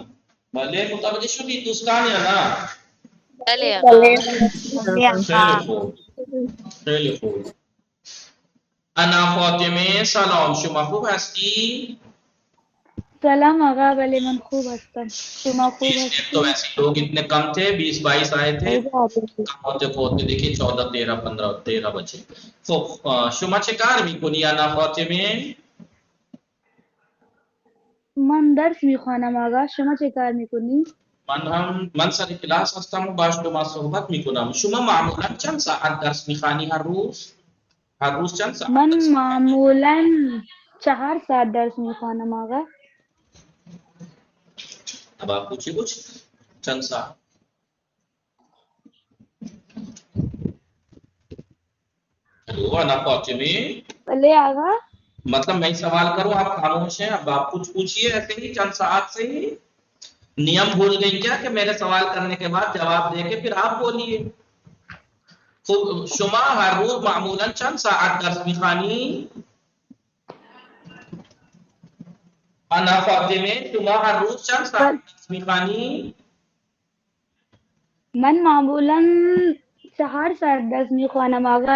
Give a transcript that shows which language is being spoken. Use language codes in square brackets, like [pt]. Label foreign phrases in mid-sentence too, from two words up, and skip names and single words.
[fa] بله متوجه شدید دوستان یا نه؟ بله آقا. خیلی خوب، خیلی خوب. انا فاطمه سلام، شما خوب هستی؟ سلام آقا، بله من خوب هستم. شما خوب تو هستید؟ [ur] ویسے لوگ اتنے کم تھے، 20-22 آئے تھے، کم ہوتے دیکھیں 14-13-15 بچے. [fa] خب شما چه کار میکنی انا فاطمه؟ من درس میخوانم آقا. شما چه کار میکنی؟ من سر کلاس هستم و با شما صحبت میکنم. شما معمولا چند ساعت درس میخوانی هر روز؟ هر روز چند ساعت؟ من معمولا 4 ساعت درس میخوانم آقا. [ur] اب آپ پوچھیے کچھ [fa] چند ساعت. [ur] ہیلو انا فاطمه. [fa] بله آقا. [ur] مطلب میں سوال کروں آپ خاموش ہیں، اب آپ کچھ پوچھیے ایسے ہی [fa] چند ساعت [ur] سے ہی. نیم بھول گئی کیا کہ میرے سوال کرنے کے بعد جواب دے کے پھر آپ بولیے. [fa] خب شما ہر روز معمولا چند ساعت درس میخوانی؟ انا فاطمه شما هر روز چند ساعت درس میخوانی؟ من معمولا 4 ساعت درس میخوانم آقا.